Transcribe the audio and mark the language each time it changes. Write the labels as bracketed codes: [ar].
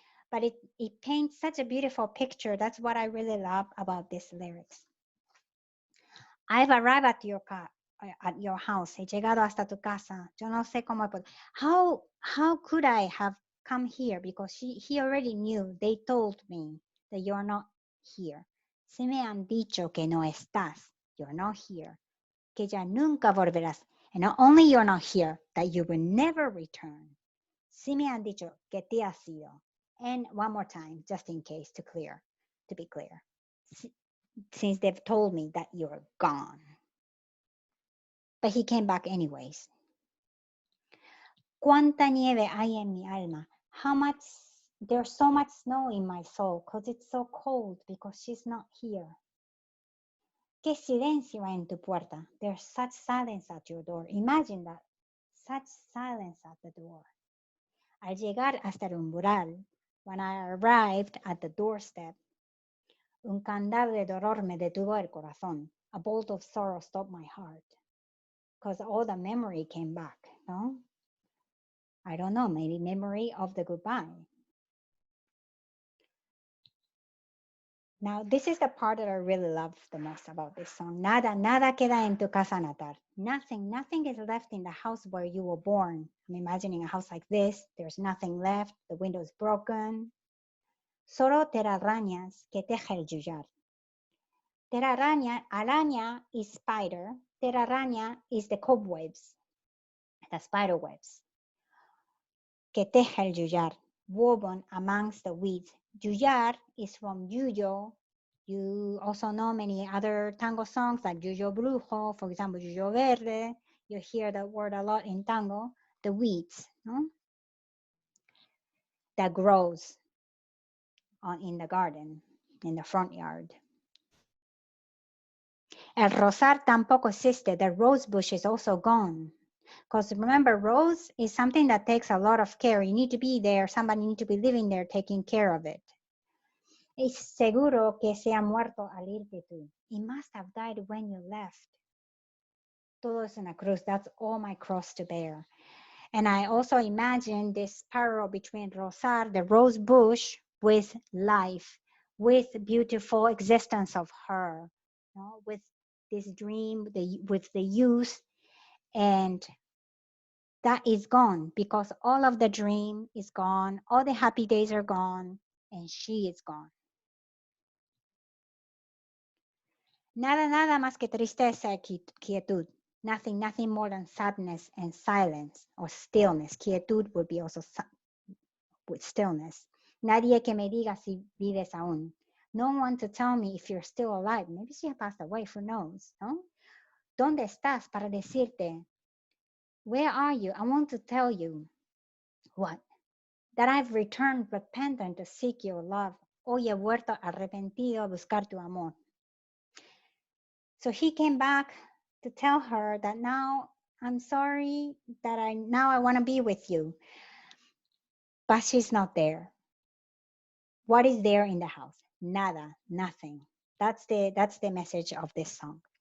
[en] But it paints such a beautiful picture. That's what I really love about these lyrics. I've arrived at your house. [es] He llegado hasta tu casa. Yo no sé cómo. [en] How could I have come here, because he already knew, they told me that you're not here. [es] Se me han dicho que no estás, [en] you're not here, [es] que ya nunca volverás. [en] And not only you're not here, that you will never return. [es] Se me han dicho que te has ido. [en] And one more time, just in case, to be clear. Since they've told me that you're gone. But he came back anyways. [es] Cuánta nieve hay en mi alma. [en] There's so much snow in my soul, because it's so cold, because she's not here. [es] Qué silencio hay en tu puerta. [en] There's such silence at your door. Imagine that. Such silence at the door. [es] Al llegar hasta el umbral, [en] when I arrived at the doorstep, [es] un candado de dolor me detuvo el corazón. [en] A bolt of sorrow stopped my heart. Because all the memory came back, no? I don't know, maybe memory of the goodbye. Now, this is the part that I really love the most about this song. [es] Nada queda en tu casa natal. [en] Nothing is left in the house where you were born. I'm imagining a house like this. There's nothing left. The window is broken. [es] Solo telarañas que teje el yuyar. [en] Araña is spider. Telaraña is the cobwebs, the spider webs. [es] Que teje el yuyar, [en] woven amongst the weeds. Yuyar is from Yuyo. You also know many other tango songs like Yuyo Brujo, for example, Yuyo Verde. You hear that word a lot in tango. The weeds, no? That grows in the garden, in the front yard. [es] El rosar tampoco existe. [en] The rose bush is also gone. Because remember, rose is something that takes a lot of care. You need to be there. Somebody need to be living there taking care of it. [es] Es seguro que se ha muerto al irte tú. [en] He must have died when you left. [es] Todo es una cruz. [en] That's all my cross to bear. And I also imagine this parallel between rosar, the rose bush, with life, with beautiful existence of her, you know, with this dream, with the youth, and that is gone because all of the dream is gone, all the happy days are gone, and she is gone. [es] Nada más que tristeza y quietud. [en] Nothing more than sadness and silence or stillness. Quietud would be also with stillness. [es] Nadie que me diga si vives aún. [en] No one to tell me if you're still alive. Maybe she passed away, who knows, no? [es] ¿Dónde estás para decirte? [en] Where are you? I want to tell you. What? That I've returned repentant to seek your love. [es] Hoy he vuelto arrepentido a buscar tu amor. [en] So he came back to tell her that now I'm sorry that I want to be with you. But she's not there. What is there in the house? [es] Nada, [en] nothing. That's the message of this song.